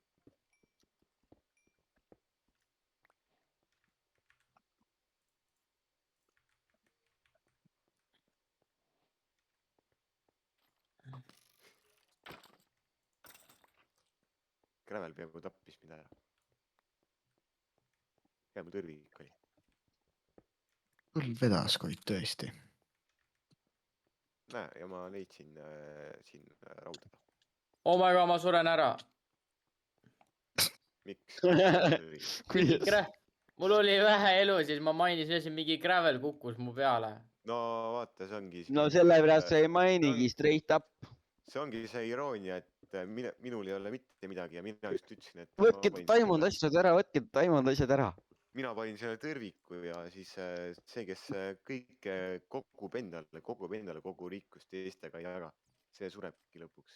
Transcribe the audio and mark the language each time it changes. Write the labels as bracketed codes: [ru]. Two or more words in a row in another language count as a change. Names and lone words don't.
[et] Gravel peaaegu tappis mind ära . hea , mul tõrvik oli . küll vedas koid tõesti . näe , ja ma leidsin siin rauda . [en] oh my god , [et] ma suren ära . miks ? kuidas ? mul oli vähe elu , siis ma mainisin , et mingi gravel kukkus mu peale . no vaata , see ongi . no sellepärast sa ei mainigi [en] straight up . [et] see ongi see iroonia , et minul ei ole mitte midagi ja mina just ütlesin , et . võtke Taimond asjad ära , võtke Taimond asjad ära . mina panin selle tõrviku ja siis see , kes kõike kogub endale kogu rikkust Eestiga ei jaga , see surebki lõpuks .